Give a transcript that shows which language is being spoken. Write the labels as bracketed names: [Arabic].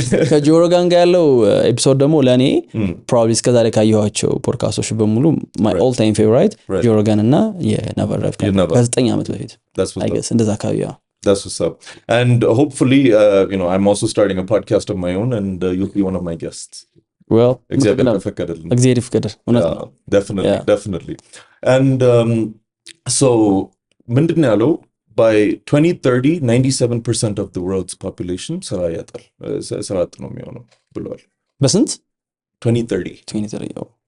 [Amharic] ከጆሮጋን ጋር ያለው ኤፒሶድ ደግሞ ለኔ probably እስከዛሬ ካየኋቸው ፖድካስቶች በሙሉ [English] my all time favorite [Amharic] ጆሮጋን እና የናቫል ድራይቭ ከ9 ዓመት በፊት [English] I guess [Amharic] እንደዛ አካባቢ [English] That's what's up and hopefully I'm also starting a podcast of my own and you'll be one of my guests well [Amharic] እግዚአብሔር ይፍቀደል [English] definitely and so [Amharic] ምንድነው ያለው [English] by 2030 97% of the world's population [Amharic] ስራ አጥ ነው የሚሆነው ብለዋል በስንት 2030